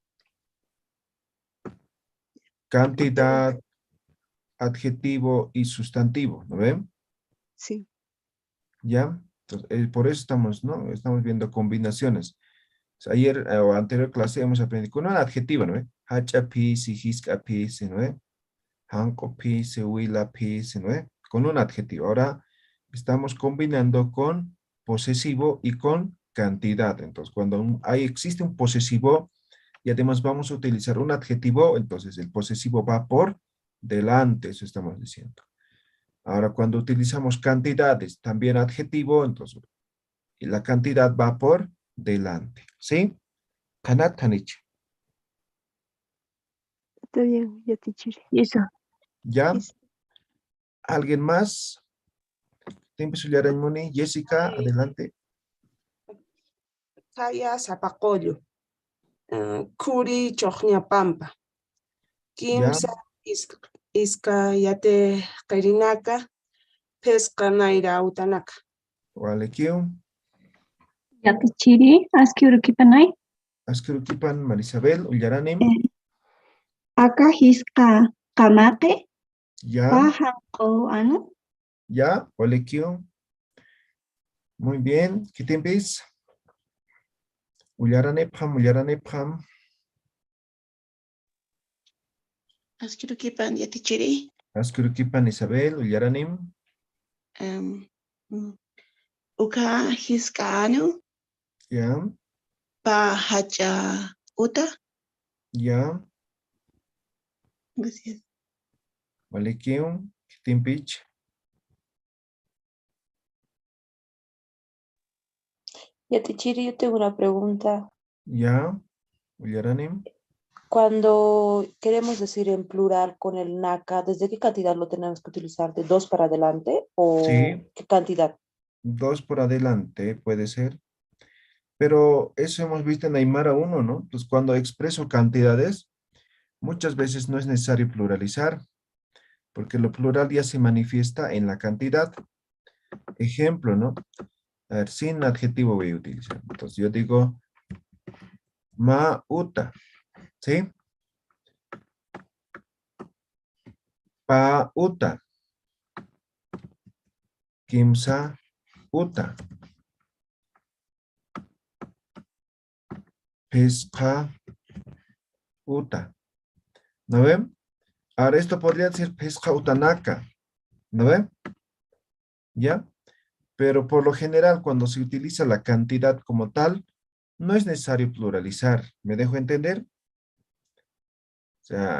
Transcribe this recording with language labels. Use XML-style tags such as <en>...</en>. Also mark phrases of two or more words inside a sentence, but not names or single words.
<es>Cantidad, adjetivo y sustantivo, ¿no ven? Sí. ¿Ya? Entonces, por eso estamos, ¿no? Estamos viendo combinaciones. O sea, ayer o anterior clase hemos aprendido con un adjetivo, ¿no ve?</es> <ay>Hachapisi, hiskapisi,</ay> <es>¿no ve?</es> <ay>Hankopisi, huilapisi,</ay> <es>¿no ve? Con un adjetivo. Ahora estamos combinando con posesivo y con cantidad. Entonces, cuando existe un posesivo y además vamos a utilizar un adjetivo, entonces el posesivo va por delante, eso estamos diciendo. Ahora, cuando utilizamos cantidades, también adjetivo, entonces y la cantidad va por delante.</es> <ay>¿Sí? Kanat tanich.</ay> <es>Está bien, ya Tichiri. Eso. ¿Ya? Listo. ¿Alguien más? Tiempo Moni. Jessica, adelante.</es> <ay>Kaya sapaqollo. Kuri choqñapampa.</ay> <es>¿Ya?</es> <ay>Kimsa iska yate qayrinaka. Pesca naira utanaka. Walekiu. Yatichiri, askiurukipanay. Askerukipan, Marisabel, Ullaranim. Acá hisca kamate,</ay> <es>¿Ya?</es> <ay>pajanko anu.</ay> <es>¿Ya? Walekiu. Muy bien. ¿Qué tiempis?</es> <ay>Ullaranepam, Ullaranepam. Askirukipan yatichiri. Askerukipan, Isabel, Ullaranim. Uka hisca anu.</ay> <es>¿Ya?</es> <ay>Pa hacha uta.</ay> <es>¿Ya? Gracias. Walekiu. ¿Qué tiempich?</es> <ay>Yatichiri,</ay> <es>yo tengo una pregunta. ¿Ya? Ullaranim. Cuando queremos decir en plural con el NACA, ¿desde qué cantidad lo tenemos que utilizar? ¿De 2 para adelante o Sí. qué cantidad? 2 por adelante puede ser. Pero eso hemos visto en Aymara 1, ¿no? Pues cuando expreso cantidades, muchas veces no es necesario pluralizar, porque lo plural ya se manifiesta en la cantidad. Ejemplo, ¿no? A ver, sin adjetivo voy a utilizar. Entonces yo digo mauta, ¿sí?</es> <ay>Pauta. Kimsa uta. Pesca uta.</ay> <es>¿No ven? Ahora esto podría ser</es> <ay>pesca utanaka.</ay> <es>¿No ven? ¿Ya? Pero por lo general, cuando se utiliza la cantidad como tal, no es necesario pluralizar. ¿Me dejo entender? O sea,</es>